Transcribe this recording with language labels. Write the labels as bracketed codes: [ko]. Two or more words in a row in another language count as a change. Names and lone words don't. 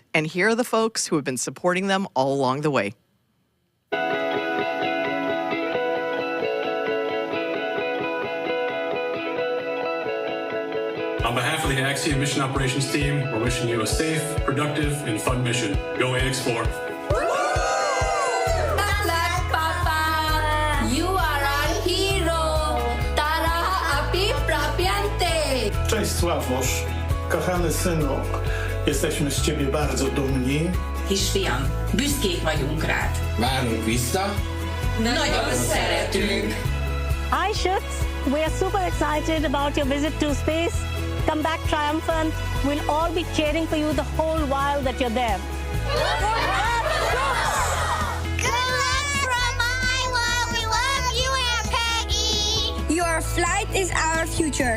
[en] And here are the folks who have been supporting them all along the way. On behalf of the Axiom Mission Operations team, we're wishing you a safe, productive, and fun mission. Go Ax-4. [pl] Cześć Sławosz, kochany synu, jesteśmy z ciebie bardzo dumni. [hu] Kisfiam, büszkék vagyunk rád. Várunk vissza. Nagyon szeretünk. [en] Hi Shuks, we are super excited about your visit to space. Come back triumphant. We'll all be cheering for you the whole while that you're there. Good luck from Iowa. We love you, Aunt Peggy. Your flight is our future.